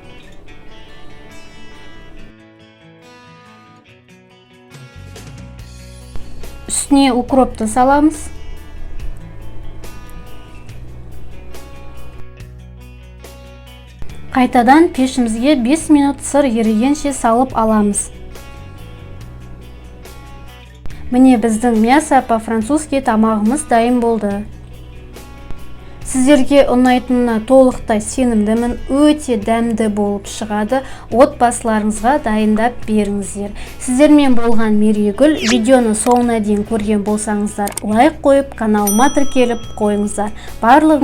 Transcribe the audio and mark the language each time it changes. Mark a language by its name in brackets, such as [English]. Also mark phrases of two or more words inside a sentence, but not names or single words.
[Kazakh] Үстіне укропты саламыз. Қайтадан пешімізге 5 минут сыр ерігенше салып аламыз. Міне біздің [Russian] мясо по-французски [Kazakh] тамағымыз дайын болды. Сіздерге ұнайтынына толықтай сенімдімін, өте дәмді болып шығады. Отбасыларыңызға дайындап беріңіздер. Сіздермен болған Мерейгүл. Видеоны соңына дейін көрген болсаңыздар, лайк қойып, каналыма тіркеліп қойыңыздар.